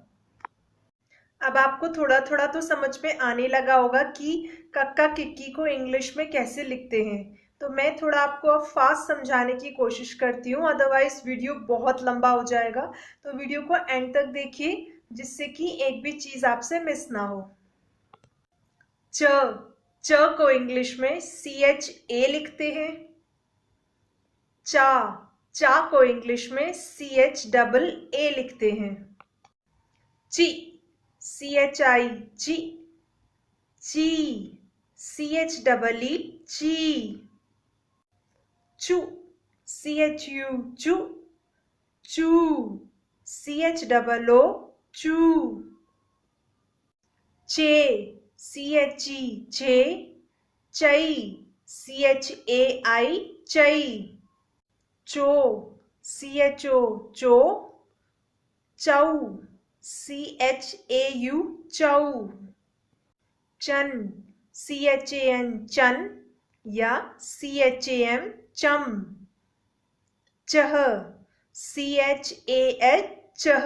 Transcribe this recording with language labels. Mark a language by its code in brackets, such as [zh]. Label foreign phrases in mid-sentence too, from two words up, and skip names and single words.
[hi] अब आपको थोड़ा थोड़ा तो समझ में आने लगा होगा कि कक्का किक्की को इंग्लिश में कैसे लिखते हैं, तो मैं थोड़ा आपको अब फास्ट समझाने की कोशिश करती हूँ, अदरवाइज वीडियो बहुत लंबा हो जाएगा, तो वीडियो को एंड तक देखिए जिससे कि एक भी चीज़ आपसे मिस ना हो। च, च को इंग्लिश में [en] C H A [hi] लिखते हैं। चा, चा को इंग्लिश में CHAA लिखते हैं। ची, CHI, ची, ची, CHEE, ची। चू, CHU, चू, चू, CHOO, चू। चे, CHE, चे, चई, CHAI, चई। चो, CHO, चो, चौ, CHAU, चौ। चन, CHAN, चन या CHAM, चम। चह, CHAH, चह।